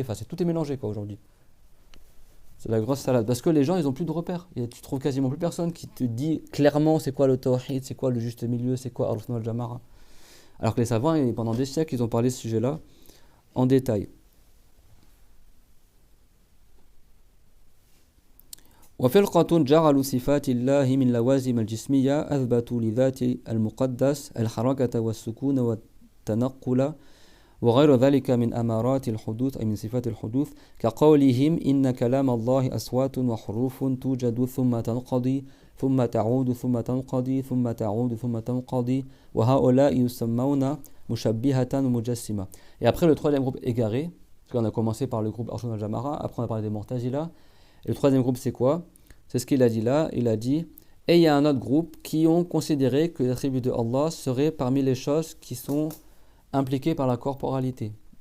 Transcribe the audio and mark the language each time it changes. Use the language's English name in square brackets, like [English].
[French] Enfin, tout est mélangé quoi aujourd'hui. C'est la grosse salade. Parce que les gens, ils n'ont plus de repères. Et tu trouves quasiment plus personne qui te dit clairement c'est quoi le tawhid, c'est quoi le juste milieu, c'est quoi Ahl-Sunnah wal Jama'a. Alors que les savants, pendant des siècles, ils ont parlé de ce sujet-là en détail. [Arabic] وفرقة جعلوا صفات الله من لوازم الجسمية أثبتوا لذات المقدس الحركة والسكون والتنقل وغير ذلك من أمارات الحدوث أي من صفات الحدوث كقولهم إن كلام الله أصوات وحروف توجد ثم تنقضي ثم تعود ثم تنقضي ثم تعود ثم تنقضي وهؤلاء يسمون مشبهة مجسمة. [French] Et après le troisième groupe égaré, parce qu'on a commencé par le groupe Ahl-Sunnah wal Jama'a, après on a parlé des Mu'tazila. Et le troisième groupe, c'est quoi? C'est ce qu'il a dit là. Il a dit, et il y a un autre groupe qui ont considéré que les attributs de Allah seraient parmi les choses qui sont impliquées par la corporalité.